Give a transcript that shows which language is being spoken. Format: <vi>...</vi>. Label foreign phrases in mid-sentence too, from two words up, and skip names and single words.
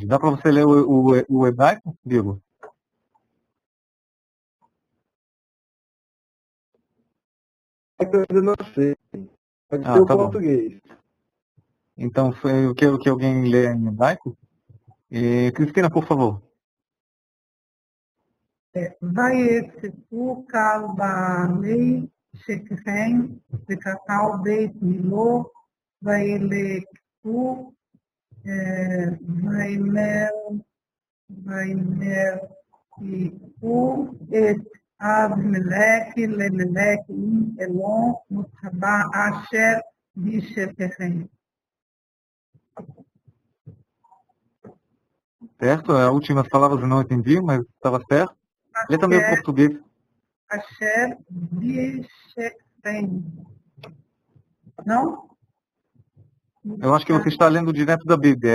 <pt>Dá para você ler o hebraico, Diogo? Eu não sei. Pode Ah, ser o tá bom. português. Então, eu quero que alguém leia em hebraico. Cristina, por favor.</pt> <he>ויצפו קהל בעלי שכם וקק"ל בית מילו וילקחו וימלכו את אבימלק למלך עם אלון מותבע אשר בשכם.</he> <pt>Certo? As últimas palavras eu não entendi, mas estava certo. Lê também o português.</pt> <he>אשר בשכם.</he> <pt>Não? Eu acho que você está lendo direto da Bíblia.</pt>